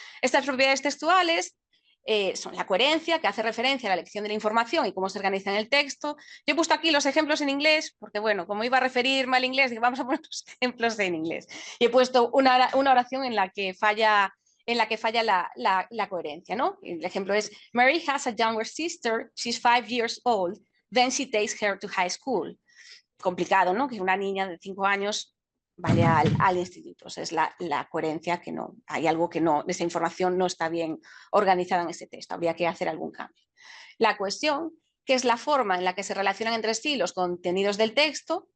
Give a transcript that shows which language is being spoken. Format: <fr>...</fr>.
<es>Estas propiedades textuales son la coherencia, que hace referencia a la elección de la información y cómo se organiza en el texto. Yo he puesto aquí los ejemplos en inglés, porque bueno, como iba a referirme al inglés, digo, vamos a poner los ejemplos en inglés. Y he puesto una oración en la que falla la coherencia, ¿no? El ejemplo es,</es> <en>Mary has a younger sister, she's 5 years old, then she takes her to high school.</en> <es>Complicado, ¿no? Que una niña de 5 años vaya al instituto. O sea, es la coherencia que no, hay algo que no, esa información no está bien organizada en ese texto, habría que hacer algún cambio. La cohesión, que es la forma en la que se relacionan entre sí los contenidos del texto.</es>